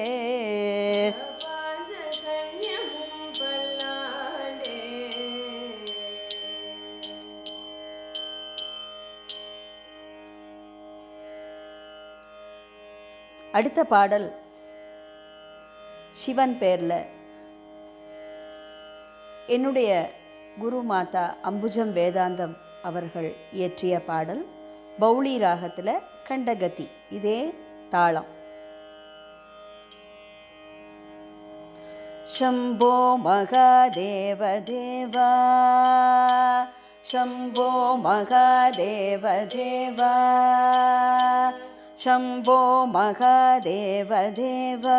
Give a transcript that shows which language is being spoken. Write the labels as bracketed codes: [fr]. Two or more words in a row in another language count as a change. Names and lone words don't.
[ta] அடுத்த பாடல் சிவன் பேர்ல என்னுடைய குரு மாதா அம்புஜம் வேதாந்தம் அவர்கள் இயற்றிய பாடல். பௌளி ராகத்துல கண்டகதி. இதே தாளம். [sa] शम्भो महादेव देवा. शम्भो महादेव देवा. शम्भो महादेव देवा.